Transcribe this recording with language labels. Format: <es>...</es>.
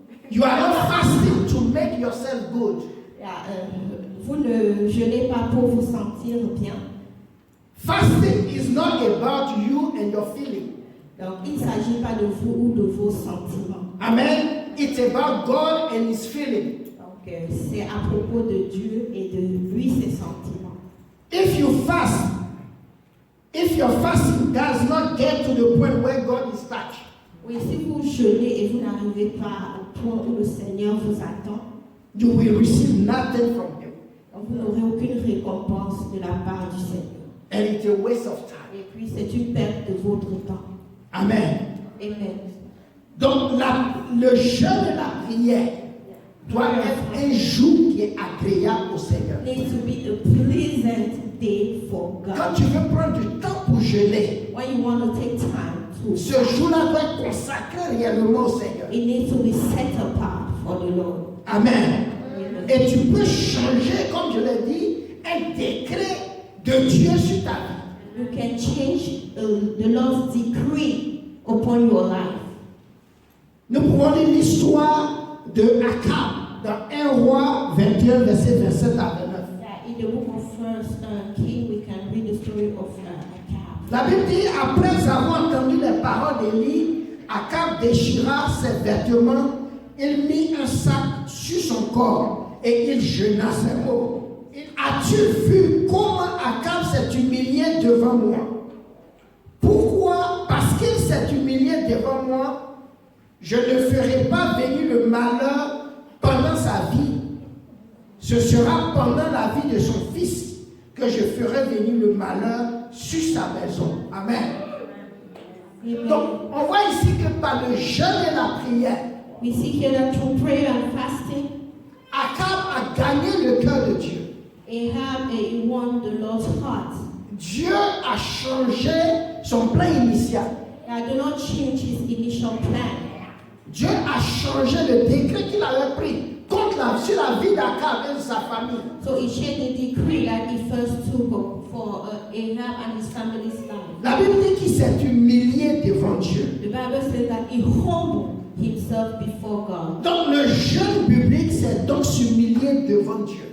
<en>You are not fasting to make yourself good.</en> <fr>Vous ne jeûnez pas pour vous sentir bien.</fr> <en>Fasting is not about you and your feeling.</en> <fr>Donc, il ne s'agit pas de vous ou de vos sentiments. Amen.</fr> <en>It's about God and His feeling.</en> <fr>Donc, c'est à propos de Dieu et de lui, ses sentiments.</fr> <en>If you fast, if your fasting does not get to the point where God is touched,</en> <fr>Oui, si vous jeûnez et vous n'arrivez pas au point où le Seigneur vous attend,</fr> <en>you will receive nothing from Him.</en> <fr>donc vous n'aurez aucune récompense de la part du Seigneur.</fr> <en>And it's a waste of time.</en> <fr>Et puis, c'est une perte de votre temps. Amen. Amen. Donc, le jeûne et la prière doit être un jour qui est agréable au Seigneur.</fr> <en>Needs to be a pleasant day for</en> <fr>Quand</fr> <en>God.</en> <fr>tu veux prendre du temps pour jeûner,</fr> <en>When you want to take time to,</en> <fr>ce jour-là doit être consacré réellement au Seigneur.</fr> <en>it needs to be set apart for the Lord.</en> <fr>Amen. Amen. Et tu peux changer, comme je l'ai dit, un décret de Dieu sur ta vie.</fr> <en>You can change the Lord's decree upon your life.</en> <fr>Nous pouvons lire l'histoire de Akab dans 1 Roi 21, verset 27 à 29.</fr> <en>In the book of First King, we can read the story of Akab.</en> <fr>La Bible dit, après avoir entendu les paroles d'Élie, Akab déchira ses vêtements, il mit un sac sur son corps et il jeûna ses mots. As-tu vu comment Akab s'est humilié devant moi? Pourquoi? Parce qu'il s'est humilié devant moi, je ne ferai pas venir le malheur pendant sa vie. Ce sera pendant la vie de son fils que je ferai venir le malheur sur sa maison. Amen. Amen. Donc, on voit ici que par le jeûne et la prière,</fr> <en>We see here that through prayer and fasting,</en> <fr>Akab a gagné le cœur de Dieu.</fr> <en>Ahab won the Lord's heart.</en> <fr>Dieu a changé son plan initial.</fr> <en>God did not change his initial plan.</en> <fr>Dieu a changé le décret qu'il avait pris sur la vie d'Akab et de sa famille.</fr> <en>So he changed the decree that he first took for Ahab and his family's life.</en> <fr>La Bible dit qu'il s'est humilié devant Dieu.</fr> <en>The Bible says that he humbled himself before God.</en> <fr>Donc le jeûne biblique, c'est donc s'humilier devant Dieu.</fr>